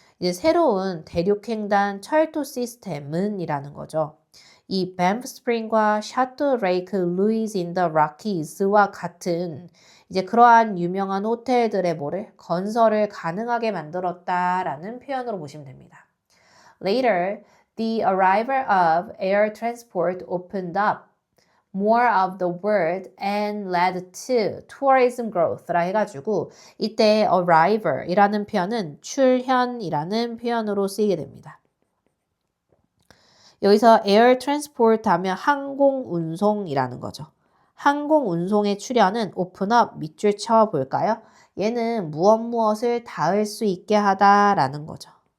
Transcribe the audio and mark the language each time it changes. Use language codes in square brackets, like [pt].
[ko] 이제 새로운 대륙횡단 철도 시스템은 이라는 거죠. 이 밴프 스프링과 샤토 레이크 루이즈 인 더 락키스와 같은 이제 그러한 유명한 호텔들의 뭐를 건설을 가능하게 만들었다라는 표현으로 보시면 됩니다. [en] Later, the arrival of air transport opened up more of the world and led to tourism growth라 [ko] 해가지고 이때 arrival이라는 표현은 출현이라는 표현으로 쓰이게 됩니다. 여기서 air transport 하면 항공운송이라는 거죠. 항공운송의 출현은 open up 밑줄 쳐볼까요? 얘는 무엇을 닿을 수 있게 하다라는 거죠.